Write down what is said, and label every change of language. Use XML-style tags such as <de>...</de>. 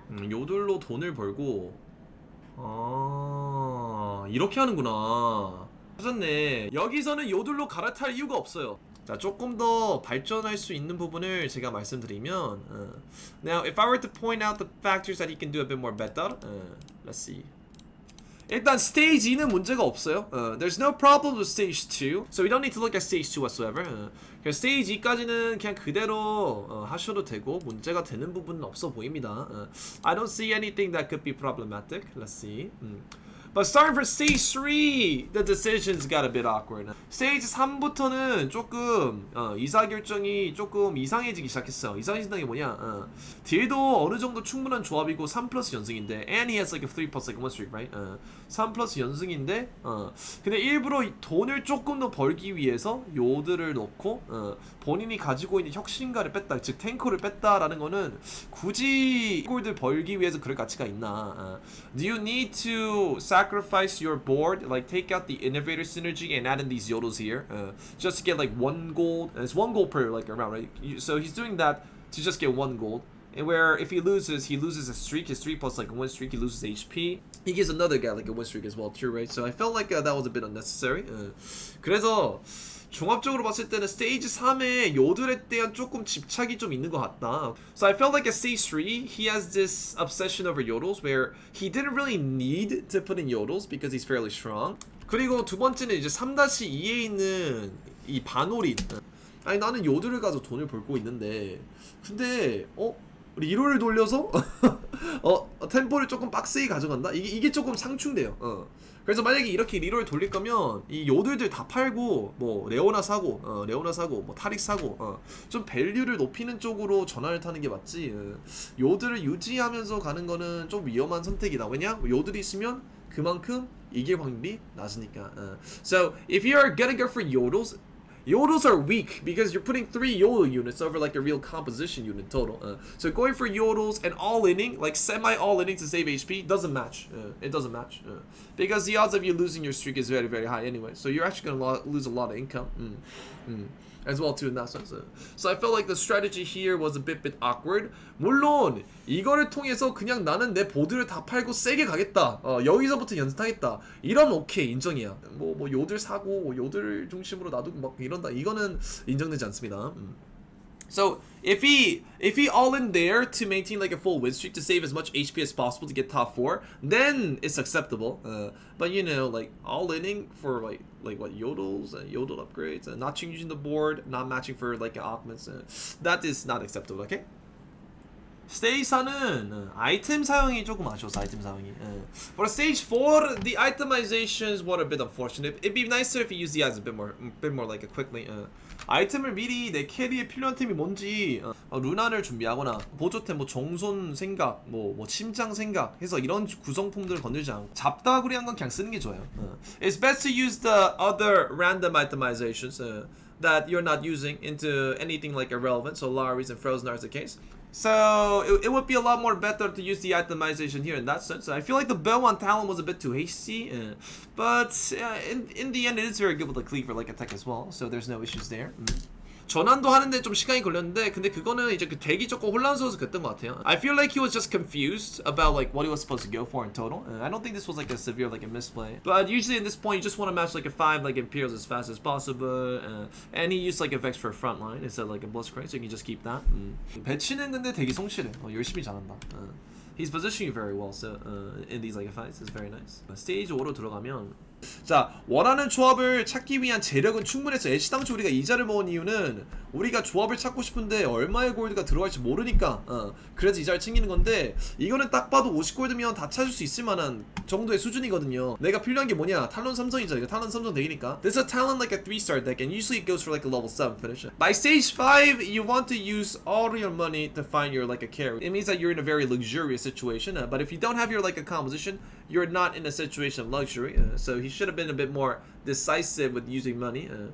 <ko>요들로 돈을 벌고 이렇게 하는구나. 하셨네. 여기서는 요들로 갈아탈 이유가 없어요. 자, 조금 더 발전할 수 있는 부분을 제가 말씀드리면</ko> <en>Now, if I were to point out the factors that he can do a bit more better, let's see.</en> <ko>일단 스테이지 2는 문제가 없어요.</ko> <en>There's no problem with stage 2, so we don't need to look at stage 2 whatsoever.</en> <ko>스테이지 2까지는 그냥 그대로 하셔도 되고 문제가 되는 부분은 없어 보입니다.</ko> <en>I don't see anything that could be problematic. Let's see. But starting for stage 3, the decisions got a bit awkward.</en> <ko>스테이지 3부터는 조금 의사결정이 조금 이상해지기 시작했어. 이상해진다는 게 뭐냐? 딜도 어느 정도 충분한 조합이고 3 플러스 연승인데,</ko> <en>and he has like a 3 plus like 1 streak, right?</en> <ko>3 플러스 연승인데, 근데 일부러 돈을 조금 더 벌기 위해서 요드를 넣고 본인이 가지고 있는 혁신가를 뺐다, 즉 탱커를 뺐다라는 거는 굳이 골드 벌기 위해서 그럴 가치가 있나?</ko> <en>Do you need to sacrifice your board, like take out the innovator synergy and add in these yodels here, just to get like 1 gold? And it's 1 gold per like round, right? So he's doing that to just get 1 gold. And where if he loses a streak, his 3 plus like a 1 streak, he loses HP. He gives another guy like a 1 streak as well too, right? So I felt like that was a bit unnecessary.</en> <ko>그래서 종합적으로 봤을 때는 스테이지 3에 요들에 대한 조금 집착이 좀 있는 것 같다.</ko> <en>So I felt like at stage 3, he has this obsession over yodels where he didn't really need to put in yodels because he's fairly strong.</en> <ko>그리고 두 번째는 이제 3-2에 있는 이 반올인. 아니 나는 요들을 가서 돈을 벌고 있는데 근데 리롤을 돌려서 템포를 조금 빡세게 가져간다? 이게 조금 상충돼요. 그래서 만약에 이렇게 리롤을 돌릴 거면 이 요들들 다 팔고 뭐 레오나 사고 뭐 타릭 사고 좀 밸류를 높이는 쪽으로 전환을 타는 게 맞지. 요들을 유지하면서 가는 거는 좀 위험한 선택이다. 왜냐? 요들이 있으면 그만큼 이길 확률이 낮으니까.</ko> <en>So if you're gonna go for yodels, yodels are weak because you're putting 3 yodel units over like a real composition unit total. So going for yodels and all-inning, like semi-all-inning to save HP, doesn't match. It doesn't match. Because the odds of you losing your streak is very, very high anyway. So you're actually going to lose a lot of income. As well too in that sense. So I felt like the strategy here was a bit awkward.</en> <ko>물론 이거를 통해서 그냥 나는 내 보드를 다 팔고 세게 가겠다. 여기서부터 연습하겠다. 이런 오케이 인정이야. 뭐 요들 사고 요들 중심으로 놔두고 막 이런다. 이거는 인정되지 않습니다.</ko> <en>So if he all in there to maintain like a full win streak to save as much HP as possible to get top 4, then it's acceptable. But you know, like all inning for like what yodels and yodel upgrades and not changing the board, not matching for like augments, that is not acceptable. Okay.</en> <ko>스테이지 4는 아이템 사용이 조금 아쉬웠어. 아이템 사용이.</ko> <en>For stage 4, the itemizations were a bit unfortunate. It'd be nicer if you use the items a bit more like quickly.</en> <ko>아이템을 미리 내 캐리에 필요한 템이 뭔지 루나를 준비하거나 보조템 뭐 정손 생각, 뭐 침장 생각 해서 이런 구성품들을 건들지 않고 잡다구리한 건 그냥 쓰는 게 좋아요.</ko> <en>It's best to use the other random itemizations that you're not using into anything like irrelevant. So Laris and Frozen are the case. So it would be a lot more better to use the itemization here in that sense. I feel like the bow on Talon was a bit too hasty, but in the end it is very good with the cleaver like attack as well. So there's no issues there.</en> <ko>전환도 하는데 좀 시간이 걸렸는데 근데 그거는 이제 그 대기 조금 혼란스러워서 그랬던 것 같아요.</ko> <en>I feel like he was just confused about like what he was supposed to go for in total. I don't think this was like a severe like a misplay. But usually in this point you just want to match like a 5 like Imperials as fast as possible. And he used like a Vex for a front line instead of like a Blitzcrank, so you can just keep that.</en> <ko>배치는 근데 되게 성실해. 열심히 잘한다.</ko> <en>He's positioning very well, so in these like fights is very nice.</en> <ko>스테이지 5로 들어가면 자, 원하는 조합을 찾기 위한 재력은 충분해서 애쉬 당초 우리가 이자를 모은 이유는 우리가 조합을 찾고 싶은데 얼마의 골드가 들어갈지 모르니까 그래서 이자를 챙기는 건데 이거는 딱 봐도 50골드면 다 찾을 수 있을 만한 정도의 수준이거든요. 내가 필요한 게 뭐냐? 탈론 삼성이잖아. 이거 탈론 삼성 덱이니까.</ko> <en>This is a talent like a 3-star deck and usually it goes for like a level 7 finish. By stage 5, you want to use all your money to find your like a carry. It means that you're in a very luxurious situation, but if you don't have your like a composition, you're not in a situation of luxury. So he should have been a bit more decisive with using money.</en>